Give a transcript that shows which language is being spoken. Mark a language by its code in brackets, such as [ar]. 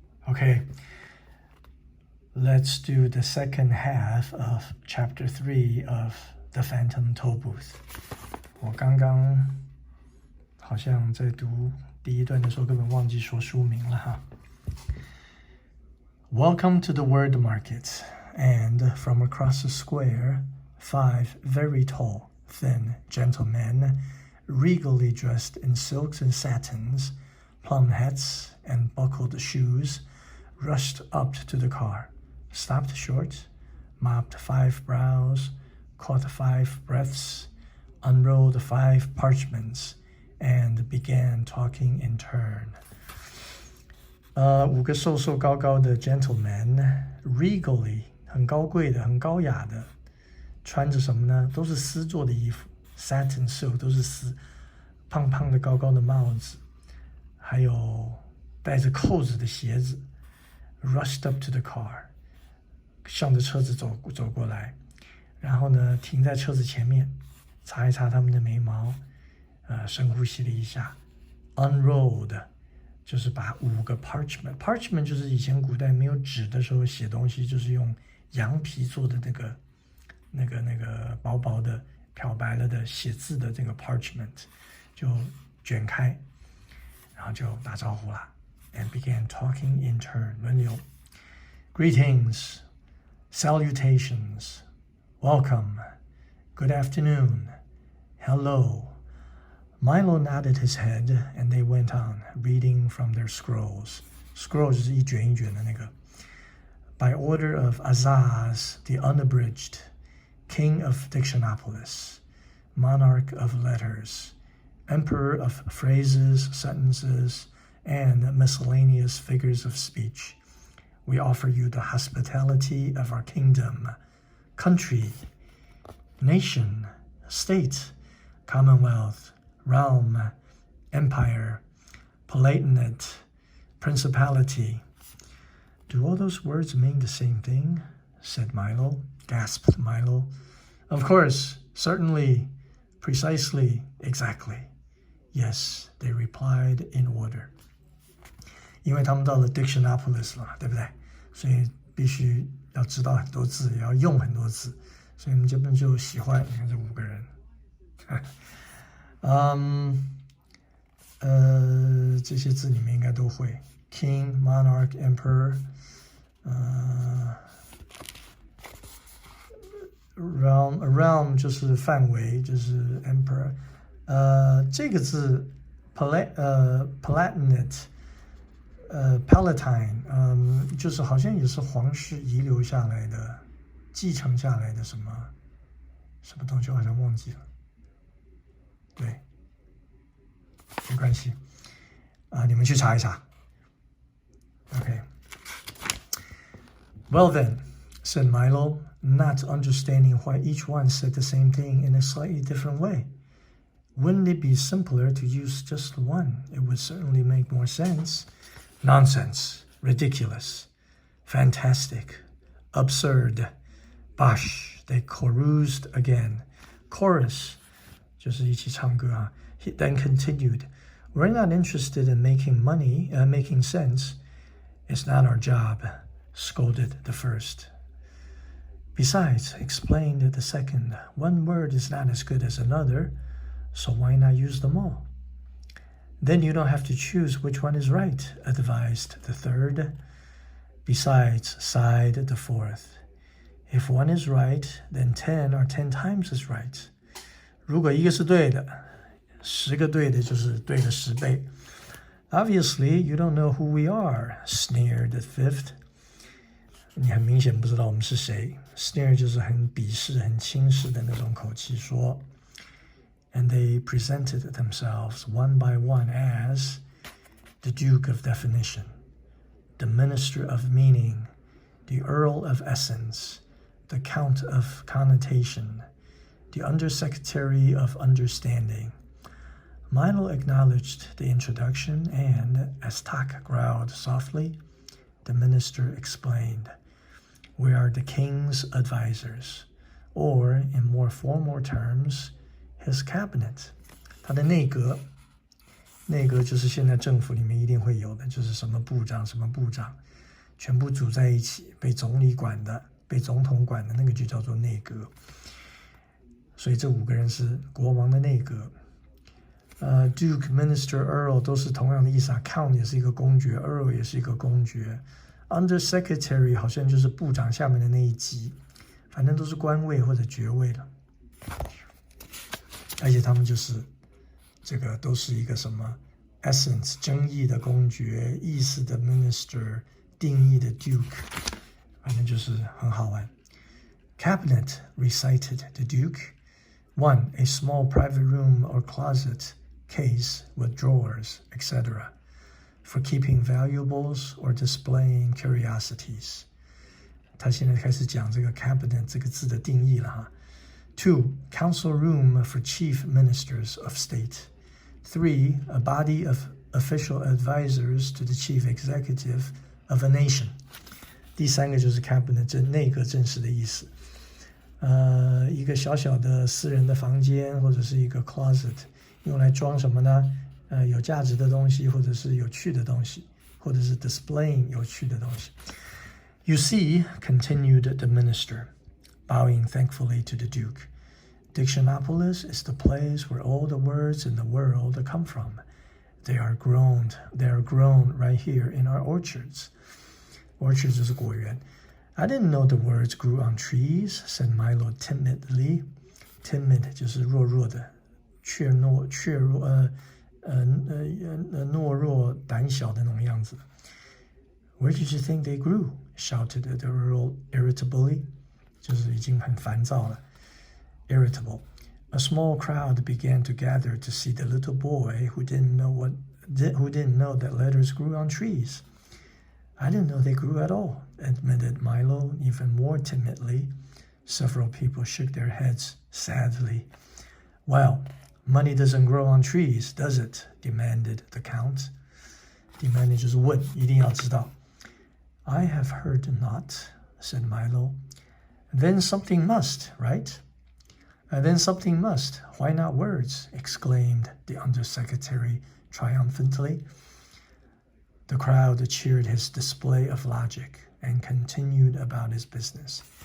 [en] Okay, let's do the second half of Chapter 3 of the Phantom Tollbooth. [zh] 我刚刚好像在读第一段的时候根本忘记说书名了哈。 [en] Welcome to the word market, and from across the square, 5 very tall, thin gentlemen, regally dressed in silks and satins, plum hats and buckled shoes, rushed up to the car, stopped short, mopped 5 brows, caught 5 breaths, unrolled 5 parchments, and began talking in turn. [zh] 5个瘦瘦高高的 gentlemen, regally 很高贵的、很高雅的，穿着什么呢？都是丝做的衣服 ，satin silk 都是丝，胖胖的高高的帽子，还有带着扣子的鞋子。 [en] Rushed up to the car， [zh] 向着车子走过来，然后呢，停在车子前面，擦一擦他们的眉毛，深呼吸了一下。 Unrolled 就是把5个 parchment 就是以前古代没有纸的时候写东西，就是用羊皮做的那个薄薄的漂白了的写字的这个 parchment 就卷开，然后就打招呼啦。 [en] And began talking in turn, [zh] 轮流。 [en] Greetings, salutations, welcome, good afternoon, hello. Milo nodded his head, and they went on, reading from their scrolls. [zh] Scrolls 就是一卷一卷的那个。 [en] By order of Azaz, the unabridged, king of Dictionopolis, monarch of letters, emperor of phrases, sentences, and miscellaneous figures of speech, we offer you the hospitality of our kingdom, country, nation, state, commonwealth, realm, empire, palatinate, principality. Do all those words mean the same thing? Said Milo, gasped Milo. Of course, certainly, precisely, exactly. Yes, they replied in order. [zh] 因为他们到了 Dictionopolis 了，对不对？所以必须要知道很多字，也要用很多字，所以我们这边就喜欢你看这5个人。这些字你们应该都会 King, Monarch, Emperor, realm 就是范围，就是 Emperor。这个字 Palatinate Palatine， 就是好像也是皇室遗留下来的、继承下来的什么东西，我好像忘记了。对，没关系你们去查一查。 [en] Okay. Well then, said Milo, not understanding why each one said the same thing in a slightly different way. Wouldn't it be simpler to use just one? It would certainly make more sense. Nonsense. Ridiculous. Fantastic. Absurd. Bosh. They chorused again. Chorus. [zh] 就是一起唱歌啊。 [en] He then continued, we're not interested in making money, making sense. It's not our job, scolded the first. Besides, explained the second, one word is not as good as another, so why not use them all? Then you don't have to choose which one is right, advised the third. Besides, sighed the fourth. If one is right, then 10 are 10 times as right. [zh] 如果一个是对的，10个对的就是对的10倍。 [en] Obviously, you don't know who we are, sneered the fifth. [zh] 你很明显不知道我们是谁。Sneer 就是很鄙视、很轻视的那种口气说。 [en] And they presented themselves one by one as the Duke of Definition, the Minister of Meaning, the Earl of Essence, the Count of Connotation, the Undersecretary of Understanding. Milo acknowledged the introduction, and as Tak growled softly, the minister explained, we are the king's advisors, or, in more formal terms, his cabinet. [zh] 他的内阁内阁就是现在政府里面一定会有的，就是什么部长什么部长，全部组在一起，被总理管的，被总统管的那个就叫做内阁。所以这5个人是国王的内阁。Duke, Minister, Earl 都是同样的意思啊。 Count 也是一个公爵 ，Earl 也是一个公爵。Under Secretary 好像就是部长下面的那一级，反正都是官位或者爵位了。而且他们就是这个都是一个什么 essence 争议的公爵，意思的 minister， 定义的 duke， 反正就是很好玩。 [en] Cabinet recited the Duke. 1. A small private room or closet case with drawers, etc. for keeping valuables or displaying curiosities. [zh] 他现在开始讲这个 cabinet 这个字的定义了哈。 [en] 2. Council room for chief ministers of state. 3. A body of official advisors to the chief executive of a nation. [zh] 第3个就是 cabinet 内阁正式的意思。一个小小的私人的房间或者是一个 closet， 用来装什么呢？有价值的东西，或者是有趣的东西，或者是 displaying 有趣的东西。 [en] You see, continued the minister, bowing thankfully to the Duke, Dictionopolis is the place where all the words in the world come from. They are grown right here in our orchards. [zh] Orchards 就是果园。 [en] I didn't know the words grew on trees, said Milo timidly. [zh] Timid 就是弱弱的，懦弱、胆小的那种样子。 [en] Where did you think they grew? Shouted the Earl irritably. [zh] 就是已经很烦躁了。Irritable. [en] A small crowd began to gather to see the little boy who didn't know that letters grew on trees. I didn't know they grew at all, admitted Milo even more timidly. Several people shook their heads sadly. Well, money doesn't grow on trees, does it? Demanded the Count. [zh] Demanded 就是问，一定要知道。 [en] I have heard not, said Milo. Then something must, right? Then something must. Why not words? Exclaimed the undersecretary triumphantly. The crowd cheered his display of logic and continued about his business.